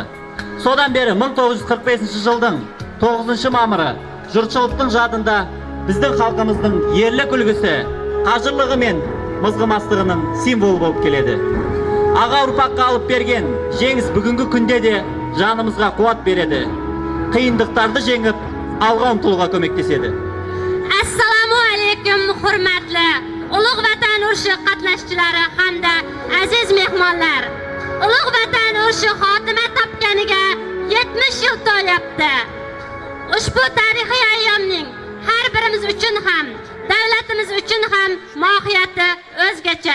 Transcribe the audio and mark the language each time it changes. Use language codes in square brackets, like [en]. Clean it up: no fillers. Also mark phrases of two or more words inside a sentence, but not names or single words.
[kk] Содан бері 1945 жылдың 9 мамыры жұртшылықтың жадында біздің халқымыздың ерлік үлгісі, қажырлығы мен мызғымастығының символы болып келеді. Аға ұрпаққа алып берген жеңіс бүгінгі күнде де жанымызға қуат береді. Қиындықтарды жеңіп, алға ұмтылуға көмектеседі. [uz] Assalomu alaykum, hurmatli ulug' vatan urushi qatnashchilari hamda aziz mehmonlar. Ulug' vatan urushi xotima topganiga 70 yil to'lyapti. Ushbu tarixiy ayyomning har birimiz uchun ham, davlatimiz uchun ham mohiyati o'zgacha.